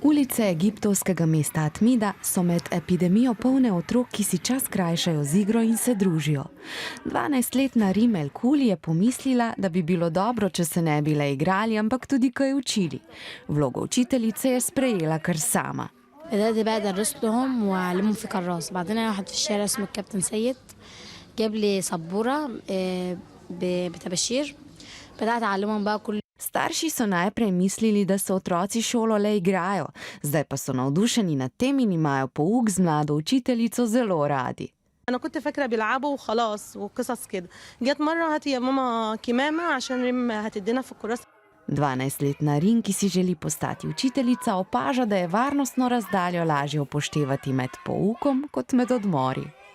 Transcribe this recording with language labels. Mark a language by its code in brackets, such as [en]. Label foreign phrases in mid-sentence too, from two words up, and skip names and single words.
[sl] Ulice egiptovskega mesta Atmida so med epidemijo polne otrok, ki si čas krajšajo z igro in se družijo. 12-letna Rimel Kuli je pomislila, da bi bilo dobro, če se ne bi le igrali, ampak tudi kaj učili. Vlogo učiteljice je sprejela kar sama. [ar] بدأت بقى أدرس لهم وأعلمهم في كراس. بعدين أنا واحد في الشارع اسمه الكابتن سيد جاب لي سبورة بطباشير. بدأت أعلمهم بقى كل [sl] Starši so najprej mislili, da so otroci šolo le igrajo, zdaj pa so navdušeni nad tem in imajo pouk z mlado učiteljico zelo radi. [ar] أنا كنت فاكرة بيلعبوا وخلاص وقصص كده. جت مرة هاتي يا ماما كمامة عشان ريم هتدينا في الكراسة. [sl] 12-letna Rin, ki si želi postati učiteljica, opaža, da je varnostno razdaljo lažje upoštevati med poukom kot med odmori.